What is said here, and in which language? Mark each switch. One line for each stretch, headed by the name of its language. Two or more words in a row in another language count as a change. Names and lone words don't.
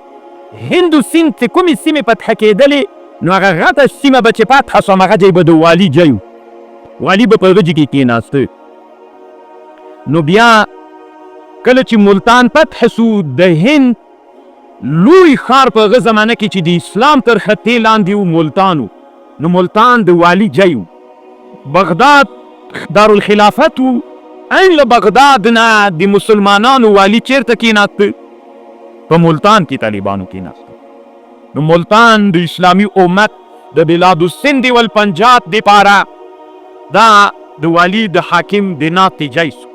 Pashto: هند و سند چې کومې سیمې فتح کېدلې نو هغه غټه سیمه به چې فتح شوه هغه ځای به د والي ځای و، والي به په هغه ځای کې کېناسته. نو بیا کله چې ملتان فتح سو، د هند لوی ښار په هغه زمانه کې چې د اسلام تر خطې لاندې و ملتان و. نو ملتان د والي ځای و. بغداد دارالخلافت و. این له بغداد نه د مسلمانانو والي چیرته کېناسته؟ په ملتان کې طالبانو کېناسته. نو ملتان د اسلامي امت د
Arabic: بلاد السند والپنجاب
Pashto: دپاره دا د والي د حاکم د ناستې ځای سو.